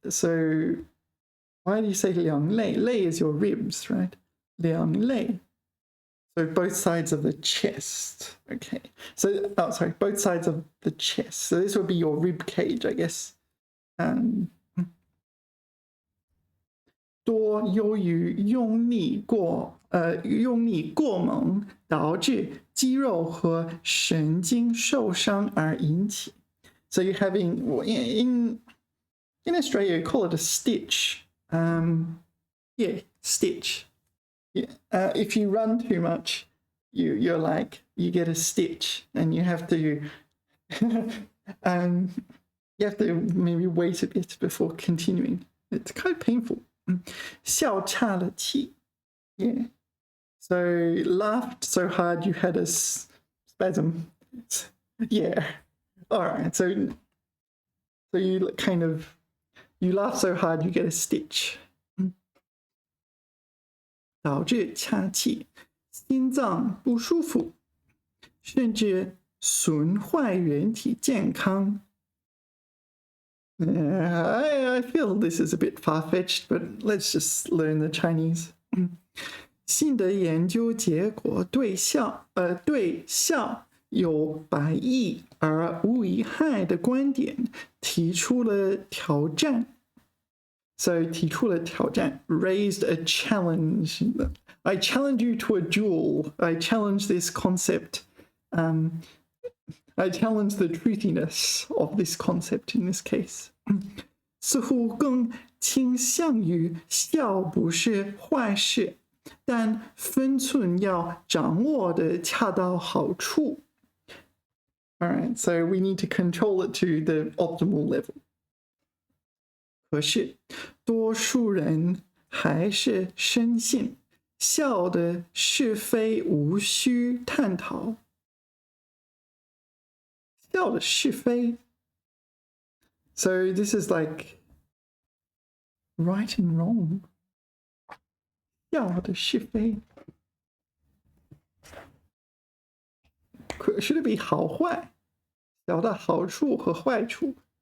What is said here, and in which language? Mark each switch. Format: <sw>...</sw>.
<en>So why do you say 两肋? 肋 is your ribs, right? 两肋. So both sides of the chest. Okay. So both sides of the chest. So this would be your rib cage, I guess.</en> <zh>多由于用力过猛，导致肌肉和神经受伤而引起.</zh> <en>So you're having in Australia you call it a stitch. Yeah, stitch. Yeah. If you run too much, you get a stitch, and you have to maybe wait a bit before continuing. It's kind of painful.</en> <zh>笑岔了气.</zh> <en>Yeah. So laughed so hard you had a spasm. Yeah. All right. So you you laugh so hard you get a stitch.</en> <zh>导致岔气, 心脏不舒服, 甚至损坏人体健康.</zh> <en>I feel this is a bit far-fetched, but let's just learn the Chinese.</en> <zh>新的研究结果对笑有百益而无一害的观点提出了挑战.</zh> <en>So</en> <zh>提出了挑战,</zh> <en>raised a challenge. I challenge you to a duel. I challenge this concept. I challenge the truthiness of this concept in this case.</en> <zh>似乎更倾向于笑不是坏事，但分寸要掌握的恰到好处.</zh> <en>Alright, so we need to control it to the optimal level.</en> <zh>可是多数人还是深信笑的是非无需探讨. 笑的是非.</zh> <en>So this is like right and wrong.</en> <zh>笑的是非.</zh> <en>Should it be</en> <zh>好坏? 笑的好处和坏处.</zh>